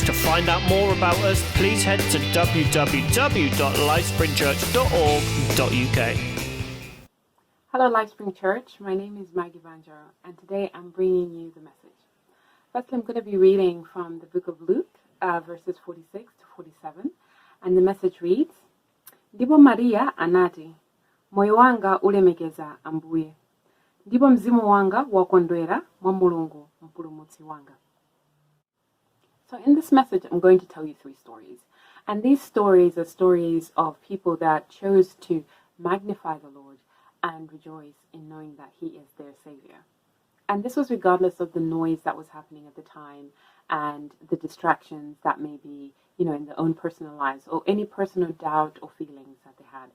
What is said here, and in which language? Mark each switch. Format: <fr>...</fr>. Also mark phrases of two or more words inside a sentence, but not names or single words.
<en>To find out more about us, please head to www.lifespringchurch.org.uk. Hello, LifeSpring Church. My name is Maggie Banjo, and today I'm bringing you the message. Firstly, I'm going to be reading from the book of Luke, verses 46 to 47, and the message reads,</en> <ny>Ndipo Maria anati, moyo wanga ulemekeza Ambuye. Ndipo mzimu wanga wakondwera mwa Mulungu mpulumutsi wanga.</ny> <en>So in this message, I'm going to tell you 3 stories. And these stories are stories of people that chose to magnify the Lord and rejoice in knowing that He is their Savior. And this was regardless of the noise that was happening at the time and the distractions that may be, in their own personal lives or any personal doubt or feelings that they had.</en>